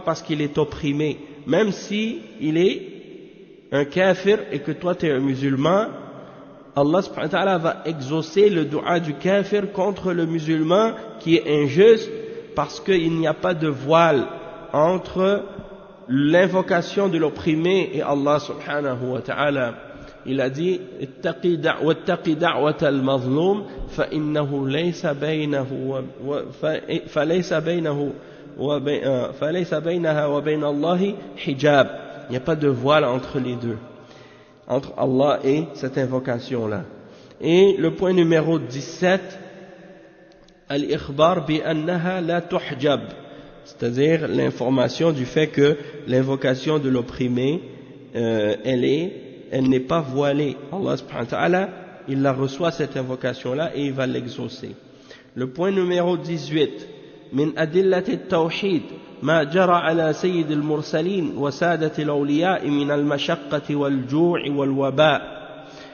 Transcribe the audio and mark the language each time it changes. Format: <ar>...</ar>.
<fr>Parce qu'il est opprimé. Même si il est un kafir et que toi tu es un musulman, Allah subhanahu wa ta'ala va exaucer le dua du kafir contre le musulman qui est injuste, parce qu'il n'y a pas de voile entre l'invocation de l'opprimé et Allah subhanahu wa ta'ala. Il a dit</fr> <ar>وَاتَّقِ دَعْوَةَ الْمَظْلُومِ فَإِنَّهُ فَلَيْسَ بَيْنَهَا وَبَيْنَ اللَّهِ حِجَابٌ.</ar> <fr>Il n'y a pas de voile entre les deux, entre Allah et cette invocation-là. Et le point numéro 17,</fr> <ar>al-ikhbar bi'annaha la tuhjab,</ar> <fr>c'est-à-dire l'information du fait que l'invocation de l'opprimé, elle n'est pas voilée. Allah subhanahu wa ta'ala, il la reçoit cette invocation-là et il va l'exaucer. Le point numéro 18,</fr> <ar>min adillati at-tawhid ما جرى على سيد المرسلين وسادة الأولياء من المشقة والجوع والوباء.</ar>